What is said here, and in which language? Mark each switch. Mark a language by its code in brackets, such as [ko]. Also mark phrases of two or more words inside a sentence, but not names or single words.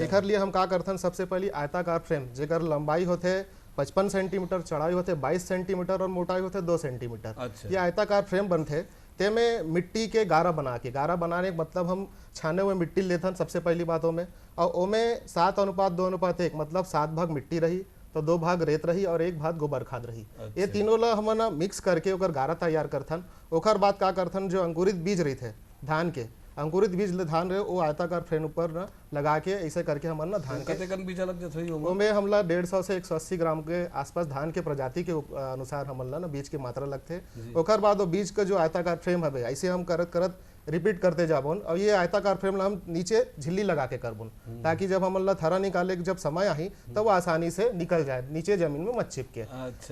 [hne] एकर लिए हम का करथन, सबसे पहले आयताकार फ्रेम जेकर लंबाई होते 55 सेंटीमीटर, चौड़ाई होते 22 सेंटीमीटर और मोटाई होते 2 सेंटीमीटर। अच्छा। ये आयताकार फ्रेम बनते ते में मिट्टी के गारा बनाने का मतलब हम छाने हुए मिट्टी लेथन सबसे पहली बातों में, और ओमे 7:2:1 मतलब 7 भाग मिट्टी रही तो 2 भाग रेत रही और 1 भाग गोबर खाद रही। ये तीनों ला हम ना मिक्स करके ओकर गारा तैयार करथन। ओकर बाद का करथन, जो अंकुरित बीज रही थे धान के, अंकुरित बीज धान रहे वो आयताकार फ्रेम ऊपर ना लगा के ऐसे करके हम ना धान के कतेकन बीजा लग जात होई ओमा? ओमे हमला 150 से 180 ग्राम के आसपास धान के प्रजाति के अनुसार हमला ना बीज की मात्रा लगते। ओकर बाद वो बीज का जो आयताकार फ्रेम है ऐसे हम करत करत रिपीट करते जाबुन, और ये आयताकार फ्रेम ला हम नीचे झिल्ली लगा के करबुन, ताकि जब हमला थरा निकाले के जब समय आई तब वो आसानी से निकल जाए, नीचे जमीन में मत चिपके। अच्छा।